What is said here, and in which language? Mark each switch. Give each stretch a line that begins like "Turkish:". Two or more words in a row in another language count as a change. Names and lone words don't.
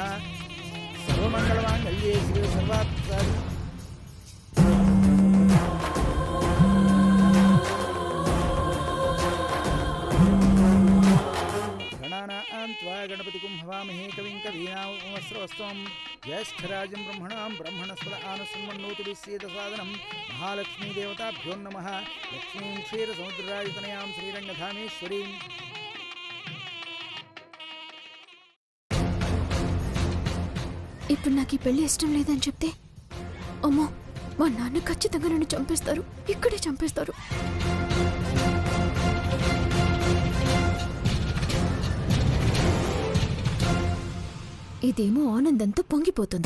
Sanskrit: सर्वमंगलमांगल्ये शिवे सर्वार्थसाधिके गणपतिं हवामहे कविं कवीनामुपमस्रवस्त्वं ज्येष्ठराजं ब्रह्मणां ब्रह्मणस्पद आनसन्मन्नोतु विश्वेदसादनं। महालक्ष्मीदेवताभ्यो नमः। लक्ष्मीं क्षीरसमुद्रराजतनयां श्रीरङ्गधामेश्वरीं
Telugu: ఇప్పుడు నాకు ఈ పెళ్లి ఇష్టం లేదని చెప్తే అమ్మో, మా నాన్న ఖచ్చితంగా నన్ను చంపేస్తారు. ఇక్కడే చంపేస్తారు. ఇదేమో ఆనందంతో పొంగిపోతుంది.